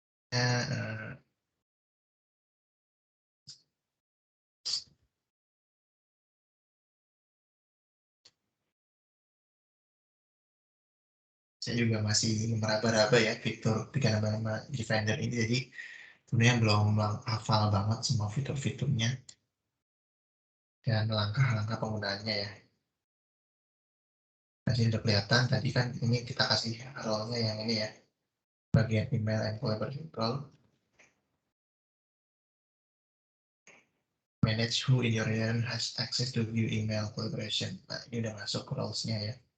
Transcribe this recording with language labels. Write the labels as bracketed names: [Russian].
[Indonesian] Uh, saya juga masih meraba-raba ya fitur tiga nama Defender ini, jadi sebenarnya belum hafal banget semua fitur-fiturnya dan langkah-langkah penggunaannya ya. Masih udah kelihatan tadi kan ini kita kasih role-nya yang ini ya, bagian [English] email and collaboration role. Manage who in your region has access to view email collaboration. [Indonesian] Nah, ini udah masuk roles-nya ya.